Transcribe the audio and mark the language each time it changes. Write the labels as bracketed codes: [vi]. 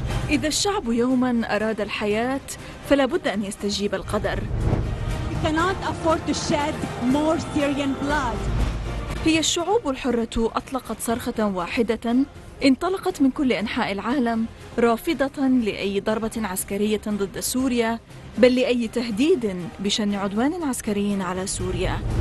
[ar] إذا الشعب يوما أراد الحياة فلا بد أن يستجيب القدر. [en] We cannot afford to shed more Syrian blood. [ar] هي الشعوب الحرة أطلقت صرخة واحدة انطلقت من كل أنحاء العالم، رافضة لأي ضربة عسكرية ضد سوريا، بل لأي تهديد بشن عدوان عسكري على سوريا.